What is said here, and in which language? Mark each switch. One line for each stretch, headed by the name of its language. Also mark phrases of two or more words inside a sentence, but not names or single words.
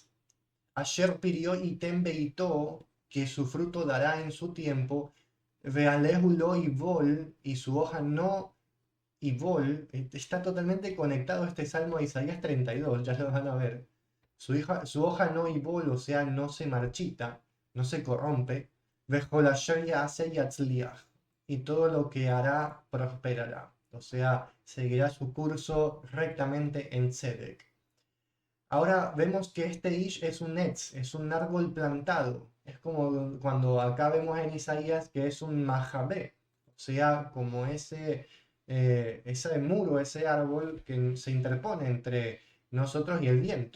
Hebrew: אשר פריו יתן בעתו,
Spanish: que su fruto dará en su tiempo,
Hebrew: ועלהו לא יבול,
Spanish: y su hoja no ivol, está totalmente conectado este salmo a Isaías 32, ya lo van a ver. Su hoja no ivol, o sea, no se marchita, no se corrompe,
Hebrew: וכל אשר יעשה יצליח,
Spanish: y todo lo que hará prosperará, o sea, seguirá su curso rectamente en Tzedek. Ahora vemos que este ish es un etz, es un árbol plantado. Es como cuando acá vemos en Isaías que es un majabé, o sea, como ese muro, ese árbol que se interpone entre nosotros y el viento.